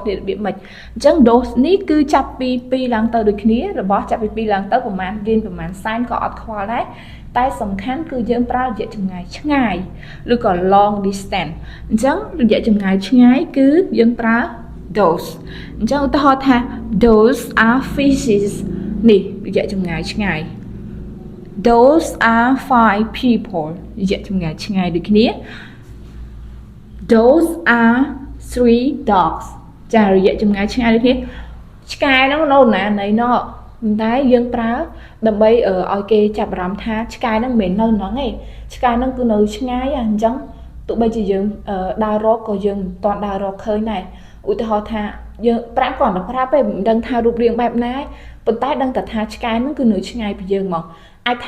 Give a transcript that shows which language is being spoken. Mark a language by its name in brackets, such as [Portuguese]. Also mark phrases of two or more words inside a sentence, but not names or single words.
[Khmer] គ្នារបៀបម៉េចអញ្ចឹង dose នេះគឺចាប់ពី2ឡើងទៅដូចគ្នារបស់ចាប់ពី2ឡើងទៅប្រហែលរៀនប្រហែលសែនក៏អត់ខ្វល់ដែរតែសំខាន់គឺយើងប្រើរយៈចម្ងាយឆ្ងាយឬក៏ [English] long distance [Khmer] អញ្ចឹងរយៈចម្ងាយឆ្ងាយគឺយើងប្រើ dose អញ្ចឹងឧទាហរណ៍ថា [English] those are fishes [Khmer] នេះរយៈចម្ងាយឆ្ងាយ [English] those are 5 people [Khmer] រយៈចម្ងាយឆ្ងាយដូចគ្នា [English] those are 3 dogs [Khmer] ចារយៈចម្ងាយឆ្ងាយដូចគ្នាឆ្កែហ្នឹងនៅណាណីណោះតែយើងប្រើដើម្បីឲ្យគេចាប់អារម្មណ៍ថាឆ្កែហ្នឹងមិនមែននៅហ្នឹងទេឆ្កែហ្នឹងគឺនៅឆ្ងាយអញ្ចឹងទោះបីជាយើងដើររកក៏យើងមិនទាន់ដើររកឃើញដែរឧទាហរណ៍ថាយើងប្រាប់គាត់ទៅប្រាប់ទេមិនដឹងថារូបរាងបែបណាប៉ុន្តែដឹងតែថាឆ្កែហ្នឹងគឺនៅឆ្ងាយពីយើងមកអាចថា